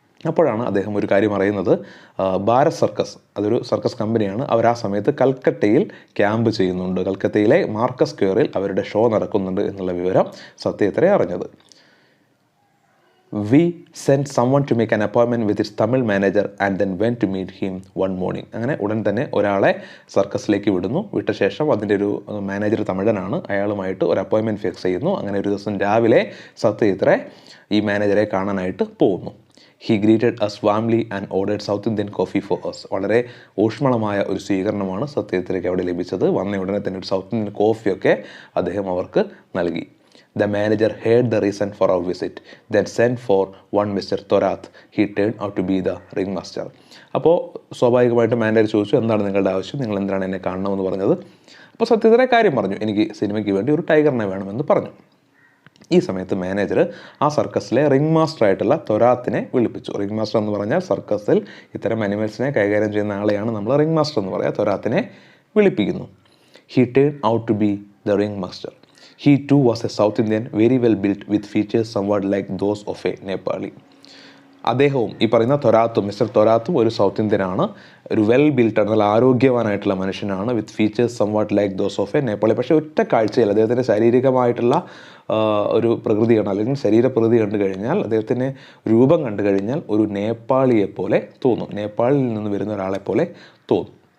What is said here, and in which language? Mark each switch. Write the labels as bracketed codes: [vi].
[ml] അപ്പോഴാണ് അദ്ദേഹം ഒരു കാര്യം അറിയുന്നത്, ഭാരത് സർക്കസ്, അതൊരു സർക്കസ് കമ്പനിയാണ്, അവർ ആ സമയത്ത് കൽക്കട്ടയിൽ ക്യാമ്പ് ചെയ്യുന്നുണ്ട്, കൽക്കത്തയിലെ മാർക്കസ് സ്ക്വയറിൽ അവരുടെ ഷോ നടക്കുന്നുണ്ട് എന്നുള്ള വിവരം സത്യത്രേ അറിഞ്ഞത്. [en] We sent someone to make an appointment with his Tamil manager and then went to meet him one morning. [ml] അങ്ങനെ ഉടൻ തന്നെ ഒരാളെ സർക്കസിലേക്ക് വിടുന്നു. വിട്ട ശേഷം അതിൻ്റെ ഒരു മാനേജർ തമിഴനാണ്, അയാളുമായിട്ട് ഒരു അപ്പോയിൻമെൻറ്റ് ഫിക്സ് ചെയ്യുന്നു. അങ്ങനെ ഒരു ദിവസം രാവിലെ സത്യജിത്രേ ഈ മാനേജറെ കാണാനായിട്ട് പോകുന്നു. [en] He greeted us warmly and ordered south Indian coffee for us. [ml] വളരെ ഊഷ്മളമായ ഒരു സ്വീകരണമാണ് സത്യജിത്രയ്ക്ക് അവിടെ ലഭിച്ചത്. വന്ന ഉടനെ തന്നെ ഒരു സൗത്ത് ഇന്ത്യൻ കോഫിയൊക്കെ അദ്ദേഹം അവർക്ക് നൽകി. [en] The manager heard the reason for our visit, then sent for one Mr. Thorath. He turned out to be the ringmaster. [ml] അപ്പോൾ സ്വാഭാവികമായിട്ട് മാനേജർ ചോദിച്ചു, എന്താണ് നിങ്ങളുടെ ആവശ്യം, നിങ്ങൾ എന്തിനാണ് എന്നെ കാണണമെന്ന് പറഞ്ഞത്? അപ്പോൾ സത്യത്തിലെ കാര്യം പറഞ്ഞു, എനിക്ക് സിനിമയ്ക്ക് വേണ്ടി ഒരു ടൈഗറിനെ വേണമെന്ന് പറഞ്ഞു. ഈ സമയത്ത് മാനേജർ ആ സർക്കസിലെ റിംഗ് മാസ്റ്റർ ആയിട്ടുള്ള തൊരാത്തിനെ വിളിപ്പിച്ചു. റിംഗ് മാസ്റ്റർ എന്ന് പറഞ്ഞാൽ സർക്കസിൽ ഇത്തരം അനിമൽസിനെ കൈകാര്യം ചെയ്യുന്ന ആളെയാണ് നമ്മൾ റിംഗ് മാസ്റ്റർ എന്ന് പറയുക. തൊരാത്തിനെ വിളിപ്പിക്കുന്നു. [en] He turned out to be the ringmaster. He too was a South Indian, very well built, with features somewhat like those of a Nepali. [ml] അദ്ദേഹവും ഈ പറയുന്ന തൊരാത്തും, മിസ്റ്റർ തൊരാത്തും ഒരു സൗത്ത് ഇന്ത്യനാണ്, ഒരു വെൽ ബിൽട്ടാണ്, നല്ല ആരോഗ്യവാനായിട്ടുള്ള മനുഷ്യനാണ്, [en] With features somewhat like those of a Nepali. [ml] പക്ഷേ ഒറ്റ കാഴ്ചയിൽ അദ്ദേഹത്തിൻ്റെ ശാരീരികമായിട്ടുള്ള ഒരു പ്രകൃതിയാണ്, അല്ലെങ്കിൽ ശരീരപ്രകൃതി കണ്ടു കഴിഞ്ഞാൽ, അദ്ദേഹത്തിൻ്റെ രൂപം കണ്ടു കഴിഞ്ഞാൽ ഒരു നേപ്പാളിയെ പോലെ തോന്നും, നേപ്പാളിൽ നിന്ന് വരുന്ന ഒരാളെ പോലെ തോന്നും.